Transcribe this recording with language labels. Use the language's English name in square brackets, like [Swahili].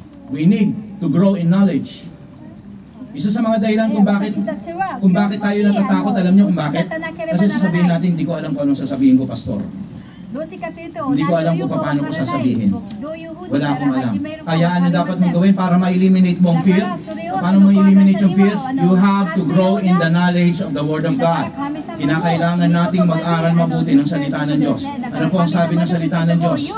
[English] We need to grow in knowledge. [Filipino] Isa sa mga dahilan kung bakit tayo natatakot, alam niyo kung bakit? Kasi sasabihin natin, hindi ko alam kung anong sasabihin ko, pastor. Hindi ko alam kung paano ko sasabihin. Wala akong alam. Kaya ano dapat mong gawin para ma-eliminate mo ang fear? Paano mo eliminate yung fear? [English] You have to grow in the knowledge of the Word of God. [Filipino] Kinakailangan nating mag-aral mabuti ng salita ng Diyos. Ano po ang sabi ng salita ng Diyos?